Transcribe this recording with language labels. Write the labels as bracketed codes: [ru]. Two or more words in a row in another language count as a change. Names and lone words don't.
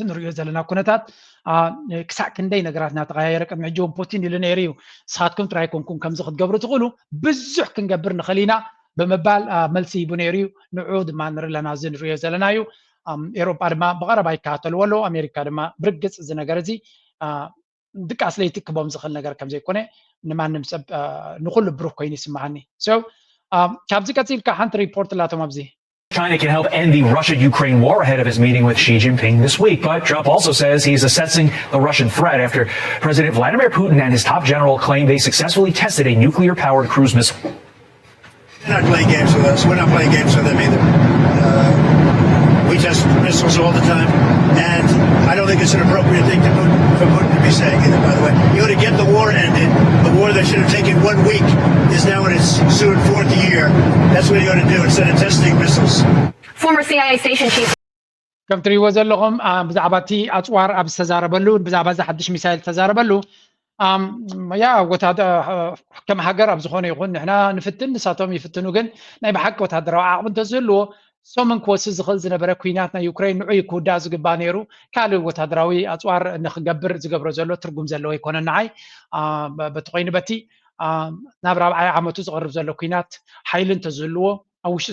[ti] ንሪኦ ዘለና ኩነታት ክሳዕ ክንደይ ነገራት እናተቀያየረ ቅድሚ ሕጂ እውን ፑቲን ኢሉ ነይሩ እዩ ንስኻትኩም ጥራይ ኮንኩም ከምዚ ክትገብሩ ትኽእሉ ብዙሕ ክንገብር ንኽእል ኢና ብምባል መልሲ ሂቡ ነይሩ እዩ ንዕኡ ድማ ንርኢ ኣለና እዚ ንሪኦ ዘለና እዩ ኤሮጳ ድማ ብቐረባ ይከታተልዎ ኣለዎ ኣሜሪካ ድማ ብርግፅ እዚ ነገር እዚ ድቃስ ለይቲ ክቦም ዝኽእል ነገር ከም ዘይኮነ ንማንም ሰብ ንኩሉ ብሩህ ኮይኑ ይስማዓኒ ካብዚ ቀፂልካ ሓንቲ ሪፖርት ኣላቶም ኣብዚ [en] China can help end the Russia-Ukraine war ahead of his meeting with Xi Jinping this week. But Trump also says he's assessing the Russian threat after President Vladimir Putin and his top general claim they successfully tested a nuclear-powered cruise missile. They're not playing games with us. We're not playing games with them either. We test missiles all the time. And I don't think it's an appropriate thing for Putin to be saying either, by the way. You know, to get the war ended, the war that should have taken 1 week is now in its soon 4th year. That's what you're going to do instead of testing missiles. Former CIA station chief. [ti] ከም ትሪእዎ ዘለኹም ብዛዕባ እቲ ኣፅዋር ኣብ ዝተዛረበሉ ብዛዕባ እዚ ሓድሽ ሚሳይል ዝተዛረበሉ ያ ከም ሃገር ኣብ ዝኾነ ይኹን ንሕና ንፍትን ንሳቶም ይፍትኑ ግን ናይ ብሓቂ ወታደራዊ ዓቕሚ እንተዝህልዎ ሶምን ክወስድ ዝኽእል ዝነበረ ኩናት ናይ ዩክሬን ንዑይ ክውዳእ ዝግባእ ነይሩ ካልእ ወታደራዊ ኣፅዋር ንክገብር ዝገብሮ ዘሎ ትርጉም ዘለዎ ይኮነን ንዓይ በቲ ኮይኑ በቲ ናብ 4ይ ዓመቱ ዝቐርብ ዘሎ ኩናት ሓይሊ እንተዝህልዎ ኣብ